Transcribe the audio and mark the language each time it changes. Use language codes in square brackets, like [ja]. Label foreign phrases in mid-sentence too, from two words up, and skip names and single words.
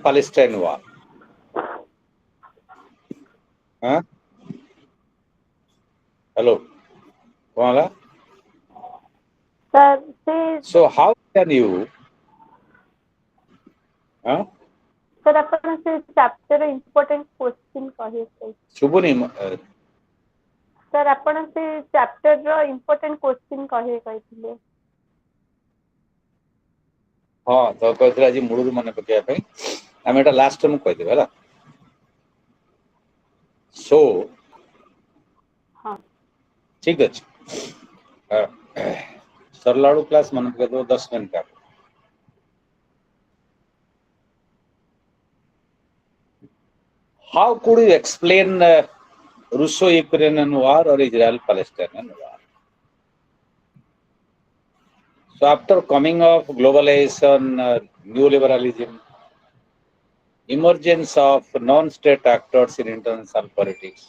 [en] Israel-Palestine war. Huh? Hello. Kumala? Sir, say, So how can you? Huh? sir, [or] ଆପଣ ସେ [en] chapter important question [or] କହିବେ। ଶୁଭୁନି ସାର୍ ଆପଣ ସେ [en] chapter important question [or] କହିଥିଲେ। ହଁ ତ କହିଥିଲେ ଆଜି ମୂଳରୁ ମନେ ପକେଇବା ପାଇଁ ଆମେ ଏଟା ଲାଷ୍ଟ ମୁଁ କହିଦେବି ହେଲା। ସୋ ହଁ ଠିକ ଅଛି ସରିଲା ବେଳୁ କ୍ଲାସ୍ ମନେ ପକେଇଦେବ 10 ମିନିଟ୍ ଆଗ। [en] How could you explain Russo-Ukrainian war or Israel-Palestinian war? So after coming of globalization, neoliberalism, emergence of non-state actors in international politics.